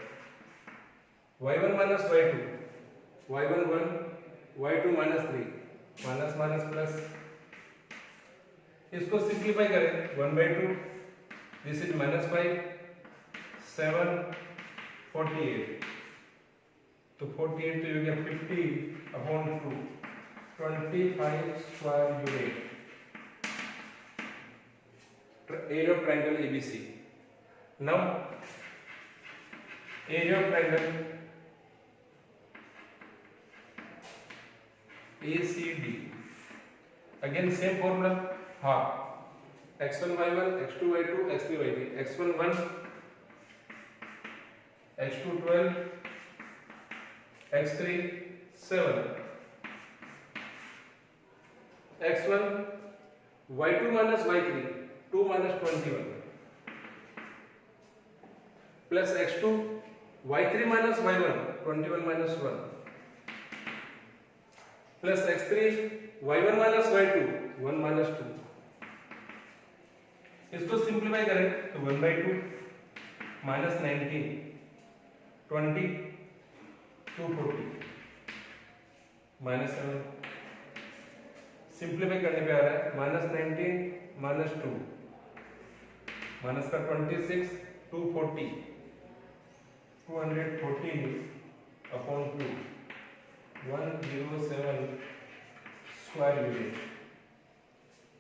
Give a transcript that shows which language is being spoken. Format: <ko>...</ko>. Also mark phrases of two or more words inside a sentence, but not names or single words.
<en>y1 माइनस y2, y1 1, y2 माइनस 3, minus minus plus,</en> <hi>इसको सिंप्लीफाई करें</hi> <en>1/2, this is minus 5, 7, 48, तो 48</en> <hi>तो ये हो गया</hi> <en>50/2, 25 square unit area of triangle ABC. now area of triangle ACD, again same formula, half x1/1, x2/2, x3/3, x1 1, x2 12, x3 7, x1 y2 minus y3 2 minus 21 plus x2 y3 minus y1 21 minus 1 plus x3 y1 minus y2 1 minus 2।</en> <hi>इसको सिंप्लीफाई करें तो 1/2 minus 19 20 240 minus 7, सिंप्लीफाई करने पे आ रहा है -19 -2 माइनस का 26 240 214/2 107</hi> <en>square unit.</en>